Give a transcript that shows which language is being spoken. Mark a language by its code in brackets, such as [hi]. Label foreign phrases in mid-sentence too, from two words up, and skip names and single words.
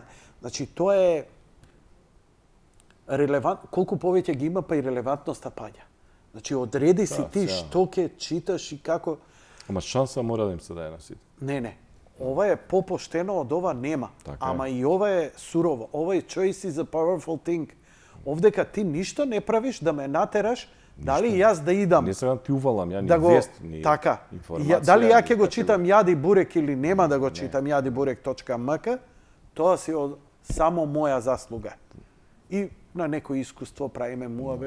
[mk] Значи, тоа е колку повеќе ги има, па и релевантноста паѓа. Значи, одреди си ти што ќе читаш и како. Ама шанса мора да им се даде на сите. Не. Ова е попоштено од ова нема. Ама и ова е сурово. Ова е [en] choice is a powerful thing. [mk] Овдека ти ништо не правиш да ме натераш дали јас да идам. Не сакам ти увалам, ја ни вест, ни информација. Дали ја ќе го читам Јади бурек или нема да го читам јадибурек.мк, тоа си само моја заслуга. И на некој искуство правиме муабет.